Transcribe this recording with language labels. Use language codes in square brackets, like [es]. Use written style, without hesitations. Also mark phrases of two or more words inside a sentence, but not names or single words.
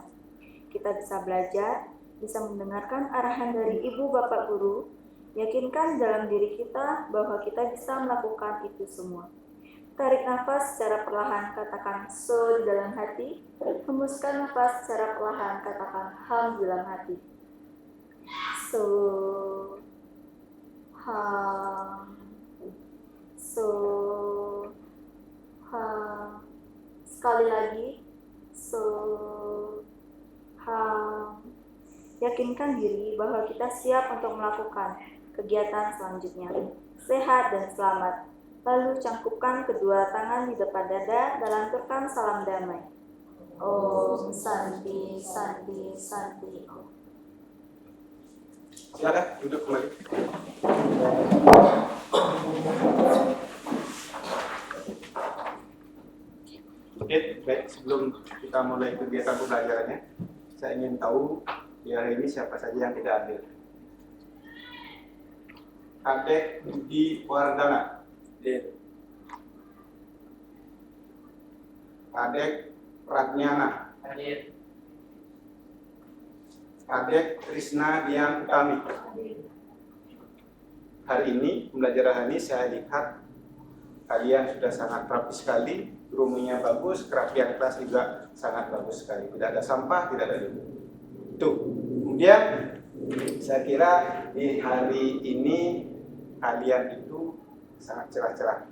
[id] Kita bisa belajar, bisa mendengarkan arahan dari Ibu Bapak Guru. Yakinkan dalam diri kita bahwa kita bisa melakukan itu semua. Tarik nafas secara perlahan, katakan so di dalam hati. Hembuskan nafas secara perlahan, katakan ham di dalam hati. [sa] So, ham, so, ham. Sekali lagi, so, ham. [id] Yakinkan diri bahwa kita siap untuk melakukan kegiatan selanjutnya. Sehat dan selamat. Lalu cangkupkan kedua tangan di depan dada dan lanturkan salam damai. [sa] Om Santi Santi Santi Om. [id] Silakan duduk kembali. Oke, baik. Sebelum kita mulai kegiatan pembelajarannya, saya ingin tahu di hari ini siapa saja yang tidak hadir. Kadek Budi Wardana. Kadek Pratnyana. Kadek Krisna Dian Utami. Hari ini, pembelajaran ini saya lihat kalian sudah sangat rapi sekali, roomnya bagus, kerapian kelas juga sangat bagus sekali. Tidak ada sampah, tidak ada debu. Tuh. Kemudian saya kira di hari ini kalian itu sangat cerah-cerah.